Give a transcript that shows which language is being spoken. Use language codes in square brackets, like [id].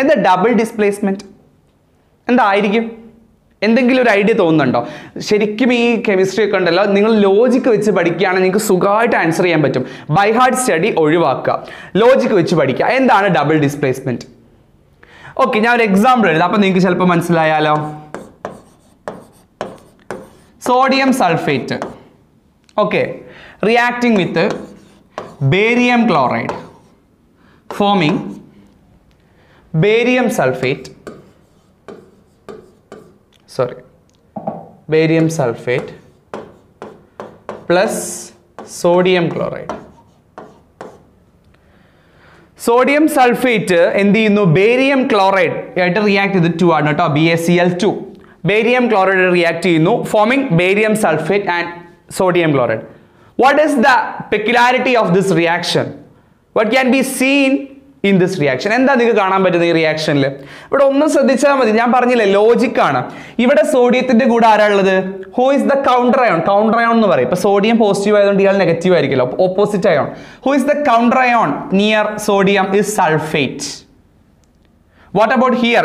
[ml] എന്താ double displacement? എന്തായിരിക്കും? എന്തെങ്കിലും ഒരു ഐഡിയ തോന്നുന്നുണ്ടോ? ശരിക്കും ഈ കെമിസ്ട്രി ഒക്കെ ഉണ്ടല്ലോ, നിങ്ങൾ ലോജിക്ക് വെച്ച് പഠിക്കുകയാണെങ്കിൽ നിങ്ങൾക്ക് സുഖമായിട്ട് ആൻസർ ചെയ്യാൻ പറ്റും. ബൈ ഹാർട്ട് സ്റ്റഡി ഒഴിവാക്കുക, ലോജിക്ക് വെച്ച് പഠിക്കുക. എന്താണ് ഡബിൾ ഡിസ്പ്ലേസ്മെന്റ്? ഓക്കെ, ഞാൻ ഒരു എക്സാമ്പിൾ എഴുതാം. അപ്പൊ നിങ്ങൾക്ക് ചിലപ്പോൾ മനസ്സിലായാലോ. [en] Sodium sulphate, okay, reacting with barium chloride, forming barium sulphate, barium sulphate plus sodium chloride. [ml] Sodium sulphate എന്ത് ചെയ്യുന്നു? ബേരിയം ക്ലോറൈഡ് ആയിട്ട് റിയാക്ട് ചെയ്ത് 2 ആണ് കേട്ടോ, BaCl2. ബേരിയം ക്ലോറൈഡ് റിയാക്ട് ചെയ്യുന്നു, foaming barium sulphate and sodium chloride. [en] What is the peculiarity of this reaction? What can be seen in this reaction? [ml] എന്താ നിങ്ങൾക്ക് കാണാൻ പറ്റുന്നത് ഈ റിയാക്ഷനിൽ? ഇവിടെ ഒന്ന് ശ്രദ്ധിച്ചാൽ മതി. ഞാൻ പറഞ്ഞില്ലേ, ലോജിക്കാണ്. ഇവിടെ സോഡിയത്തിന്റെ കൂടെ ആരാ ഉള്ളത്? [en] Who is the counter ion? [ml] Counter ion എന്ന് പറയും. ഇപ്പൊ സോഡിയം പോസിറ്റീവ് ആയതുകൊണ്ട് ഇയാൾ നെഗറ്റീവ് ആയിരിക്കുമല്ലോ, opposite ion. [en] Who is the counter ion near sodium? Is sulphate. What about here?